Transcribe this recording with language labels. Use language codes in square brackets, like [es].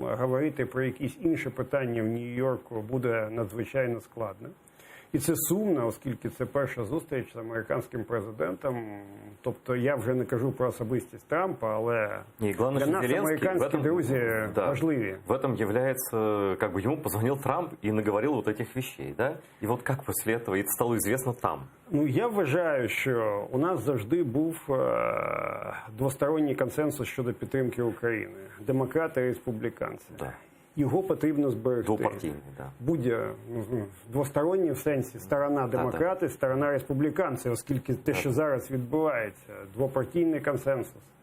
[uk] Говорити про якісь інші питання в Нью-Йорку буде надзвичайно складно. І це сумно, оскільки це перша зустріч з американським президентом. Тобто я вже не кажу про особистість Трампа, але [ru] главное, [uk] для нас американські друзі важливі. [ru] В этом является, как бы ему позвонил Трамп и наговорил вот этих вещей, да? И вот как после этого это стало известно там? [uk] Ну, я вважаю, що у нас завжди був двосторонній консенсус щодо підтримки України. Демократи і республіканці. [ru] Да. [uk] Його потрібно зберегти. Двопартійний, да. Двосторонній в сенсі сторона демократи, сторона республіканці, оскільки те, що зараз відбувається, двопартійний консенсус.